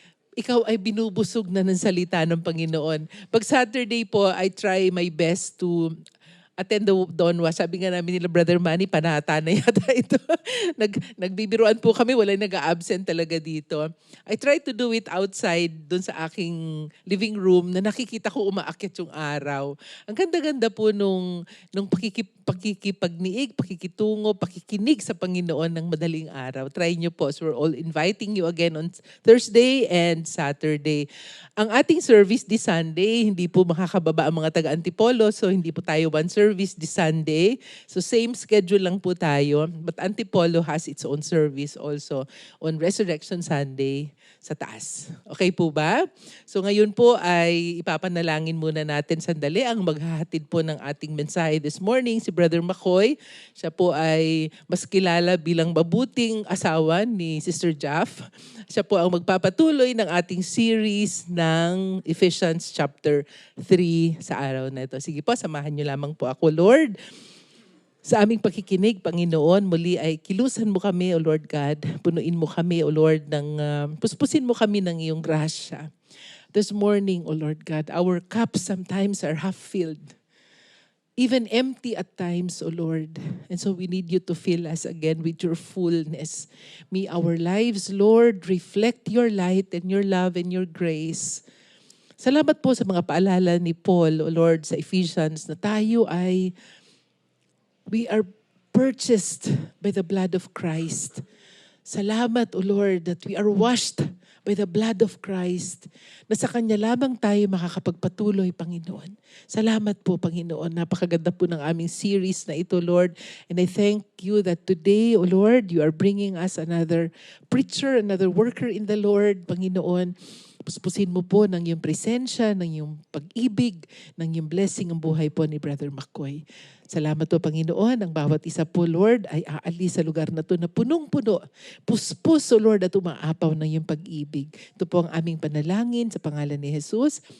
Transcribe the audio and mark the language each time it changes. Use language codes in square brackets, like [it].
[tl] Ikaw ay binubusog na ng salita ng Panginoon. Pag Saturday po, [en] I try my best to attend the Dawn Watch. [tl] Sabi nga namin nila, Brother Manny, panata na yata ito. Nagbibiruan po kami, wala nag-absent talaga dito. [en] I try to do it outside, [tl] dun sa aking living room, na nakikita ko umaakyat yung araw. Ang ganda-ganda po nung pakikipagniig, pakikitungo, pakikinig sa Panginoon ng madaling araw. Try nyo po. [en] So we're all inviting you again on Thursday and Saturday. [tl] Ang ating service this Sunday, hindi po makakababa ang mga taga-Antipolo, so hindi po tayo one service this Sunday. [en] So same schedule lang po tayo. But Antipolo has its own service also on Resurrection Sunday sa taas. [tl] Okay po ba? So ngayon po ay ipapanalangin muna natin sandali ang maghahatid po ng ating mensahe this morning, si Brother McCoy. Siya po ay mas kilala bilang mabuting asawa ni Sister Jaff. Siya po ang magpapatuloy ng ating series ng Ephesians chapter 3 sa araw na ito. Sige po, samahan niyo lamang po ako, Lord. Sa aming pakikinig, Panginoon, muli ay kilusan mo kami, O Lord God. Punuin mo kami, O Lord, puspusin mo kami ng iyong grasya. [en] This morning, O Lord God, our cups sometimes are half-filled. Even empty at times, O Lord. And so we need you to fill us again with your fullness. May our lives, Lord, reflect your light and your love and your grace. [tl] Salamat po sa mga paalala ni Paul, O Lord, sa Ephesians, na tayo ay [en] we are purchased by the blood of Christ. Salamat, O Lord, that we are washed by the blood of Christ, [tl] na sa Kanya lamang tayo makakapagpatuloy, Panginoon. Salamat po, Panginoon. Napakaganda po ng aming series na ito, Lord. [en] And I thank you that today, O Lord, you are bringing us another preacher, another worker in the Lord, Panginoon. [tl] Puspusin mo po ng iyong presensya, ng iyong pag-ibig, ng iyong blessing ang buhay po ni Brother McCoy. Salamat po, Panginoon. Ang bawat isa po, Lord, ay aalis sa lugar na ito na punong-puno. Puspos, O Lord, at umaapaw ng iyong pag-ibig. Ito po ang aming panalangin sa pangalan ni Jesus.